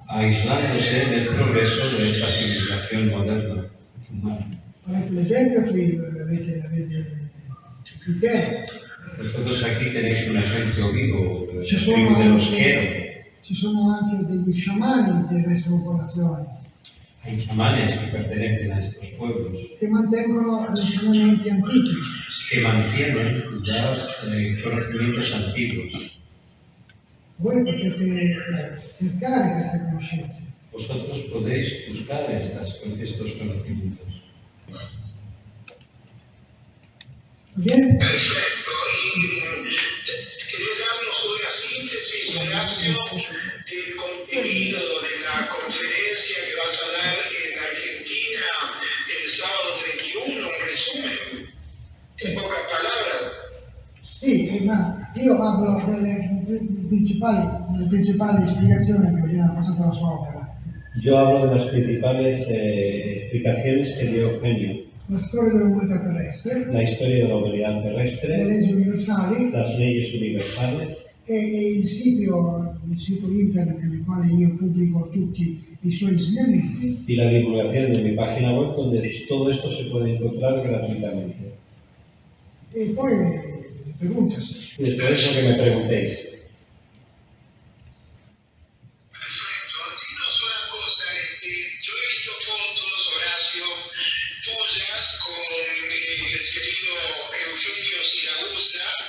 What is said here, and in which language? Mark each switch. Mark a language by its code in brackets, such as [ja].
[es] aislándose del progreso de esta civilización moderna humana. [it] Avete l'esempio qui, avete Cristiano. [es] Vosotros aquí tenéis un ejemplo vivo de [it] Ci [es] la [it] sono [es] tribu de los [it] anche- [es] Quero. [it] Ci sono anche degli sciamani delle popolazioni. [es] Hay chamanes que pertenecen a estos pueblos, [it] che mantengono gli insegnamenti antichi. [es] que mantienen los conocimientos antiguos. [it] Voi potete cercare queste conoscenze. [es] Vosotros podéis buscar estos conocimientos. [it] Va bene? [es] Perfecto. Y quería darnos una síntesis, Horacio, del contenido de la conferencia que vas a dar en Argentina el sábado 31, un resumen, en pocas palabras. [it] Sì, ma io parlo delle principali spiegazioni che Eugenio ha passato alla sua opera. [es] Yo hablo de las principales explicaciones que dio Eugenio. [it] La storia dell'umanità terrestre, [es] La historia de la humanidad [it] le [es] terrestre, [it] leggi universali [es] las leyes universales [it] e il sito internet nel quale io pubblico tutti i suoi insegnamenti. [es] y la divulgación de mi página web donde todo esto se puede encontrar gratuitamente. [it] E poi preguntas. [es] Y después lo que me preguntéis. Perfecto. Dinos una cosa, yo he visto fotos, Horacio, tuyas con el querido Eugenio Siragusa.